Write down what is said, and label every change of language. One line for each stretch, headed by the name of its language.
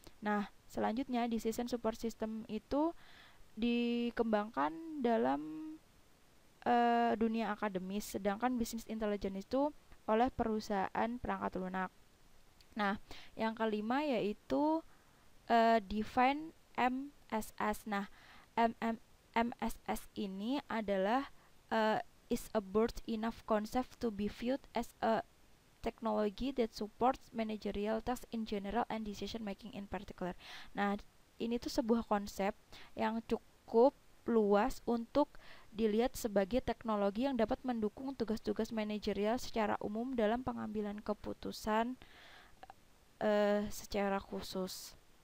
Indonesian: Nah, selanjutnya decision support system itu dikembangkan dalam dunia akademis, sedangkan business intelligence itu oleh perusahaan perangkat lunak. Nah, yang kelima yaitu define MSS. Nah, MSS ini adalah
English: is a broad enough concept to be viewed as a technology that supports managerial tasks in general and decision making in particular.
Indonesian: Nah, ini tuh sebuah konsep yang cukup luas untuk dilihat sebagai teknologi yang dapat mendukung tugas-tugas manajerial secara umum dalam pengambilan keputusan secara khusus.